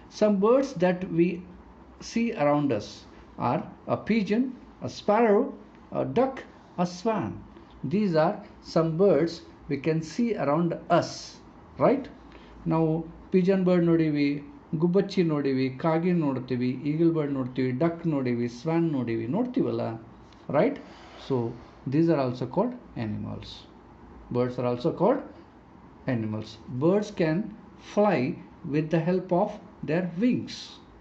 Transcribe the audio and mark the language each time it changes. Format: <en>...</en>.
<en>Some birds that we see around us are a pigeon, a sparrow, a duck, a swan. These are some birds we can see around us, right?</en> <kn>ನಾವು Pigeon bird ನೋಡೀವಿ, ಗುಬ್ಬಚ್ಚಿ ನೋಡೀವಿ, ಕಾಗಿ ನೋಡ್ತೀವಿ, eagle bird ನೋಡ್ತೀವಿ, duck ನೋಡೀವಿ, ಸ್ವಾನ್ ನೋಡ್ತೀವಲ್ಲ, right?</kn> <en>So these are also called animals. Birds are also called animals. Birds can fly with the help of their wings.</en>